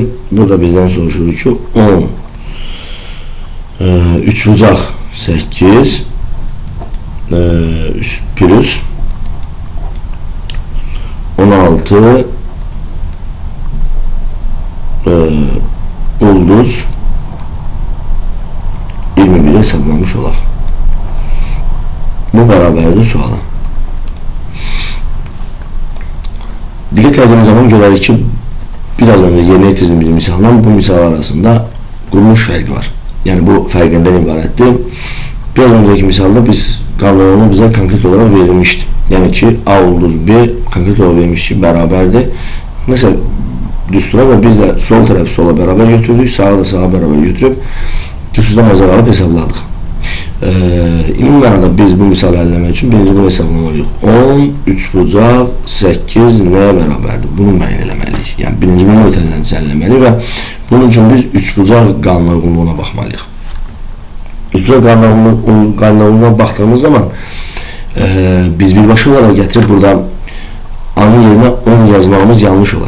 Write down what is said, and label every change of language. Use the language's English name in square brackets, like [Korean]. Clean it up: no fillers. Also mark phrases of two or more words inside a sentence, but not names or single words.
[Azerbaijani] Burada bizden soruşur ki 10 3 bucaq 8 plus 16 ulduz 21'i [Turkish] hesaplamış olaq. [Azerbaijani] Bu bərabərdir suala. [Turkish] Dikkat ettiğimiz zaman görürük ki biraz önce yerine getirdiğimiz misaldan bu misal arasında kuruluş farkı var. [Azerbaijani] Yani bu fərqindən ibarətdir. [Turkish] Biraz önceki misalda biz kanunu bize konkret olarak verilmişti. Yani ki A ulduz B konkret olarak verilmiş ki bərabərdir. Mesela düstura ve biz de sol tarafı sola beraber götürdük, sağa da sağa beraber götürüp düsturdan nazar alıp hesapladıq. [Azerbaijani] İmum mənada biz bu misal əlləmək üçün birinci bunu hesablamalıyıq. 10, 3 bucaq, 8 nəyə bərabərdir? Bunu müəyyən eləməliyik. Yəni birinci bunu ötəzən əlləməliyik və bunun üçün biz 3 bucaq qanuna uyğunluğuna baxmalıyıq. 3 bucaq qanuna uyğunluğuna baxdığımız zaman biz birbaşa olaraq gətirib burada A'nın yerinə 10 yazmağımız yanlış olar.